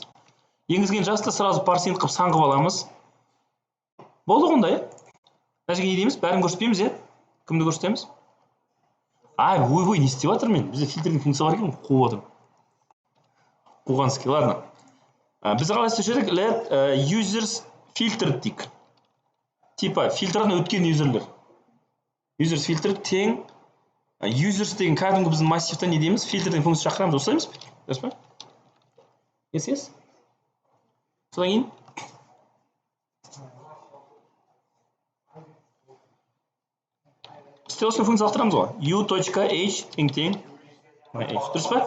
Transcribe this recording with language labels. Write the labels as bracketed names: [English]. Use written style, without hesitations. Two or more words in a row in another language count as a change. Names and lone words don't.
[Kazakh] Енгізген жасты сразу [English] parse int [Kazakh] қып сан қып аламыз. Болды ғонда, Мына жерге не дейміз? Бәрін көрсетпейміз, Кімді көрсетеміз? Ой, не істеп жатыр мен? Бізде фильтрдің функция бар екен, қуып отырмын. Қуғанский, ладно. Біз қалай істеп едік? [English] Let users filter дейік. [Kazakh] Типа, фильтрдан өткен юзерлер. [English] Users filter [Kazakh] тең. Users деген кәдімгі біздің массивта не дейміз? Фильтрдің функция шақырамыз, осылаймыз? Дұрыс па? Yes. Содан кейін? Стелсный функция лақтырамыз ғой. u.h тең. Дұрыс па?